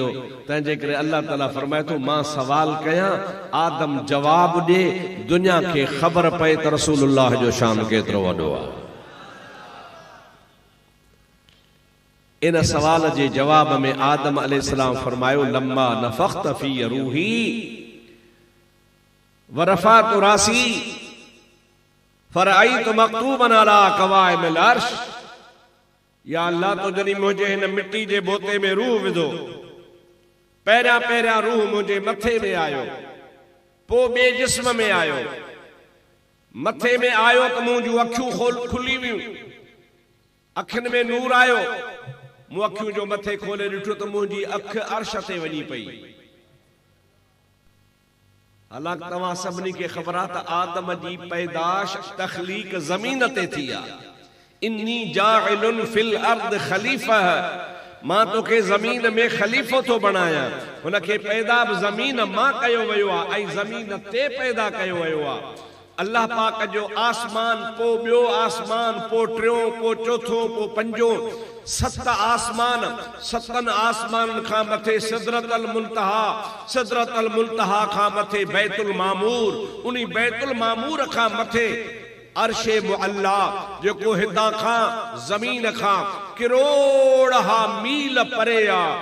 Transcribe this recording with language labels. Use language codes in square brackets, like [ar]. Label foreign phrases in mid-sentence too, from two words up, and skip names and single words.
[sd] तंहिंजे करे अल्लाह ताला फरमाए थो मां सवाल कयां, आदम जवाब ॾे, दुनिया खे ख़बर पए त रसूलुल्लाह जो शान केतिरो वॾो आहे। इन सवाल जे जवाब में आदम अलैहिस्सलाम फरमायो [ar] لما نفخت في روحي و رفعت رأسي فرأيت مكتوبا على قوائم العرش, [sd] या अल्लाह तो जॾहिं मुंहिंजे हिन मिट्टी जे बोते में रूह विधो, पहिरियां पहिरियां रूह मुंहिंजे मथे में आयो, पोइ ॿिए जिस्म में आयो, मथे में आयो त मुंहिंजूं अखियूं खुली वियूं, अखियुनि में नूर आयो, मूं अखियूं जो मथे खोले ॾिठो त मुंहिंजी अख अर्श ते वञी पई। हालांकि तव्हां सभिनी खे ख़बर आहे त आदम जी पैदाश तख़लीक ज़मीन ते थी आहे। [ar] إني جاعل في الأرض خليفة, [sd] मां तोखे ज़मीन में खलीफ़ो थो बणायां। हुनखे पैदा बि ज़मीन मां कयो वियो आहे ऐं ज़मीन ते पैदा कयो वियो आहे। अल्लाह पाक जो आसमान, पोइ ॿियो आसमान, पोइ टियों, पोइ चौथों, पोइ पंजो, 7 आसमान, 7 आसमाननि खां मथे सिदरतल मुंतहा, सिदरतल मुंतहा खां मथे बैतुल मामूर, उन्ही बैतुल मामूर खां मथे अर्शे मुअल्ला, जेको हितां खां ज़मीन खां किरोड़ा मील परे आहे।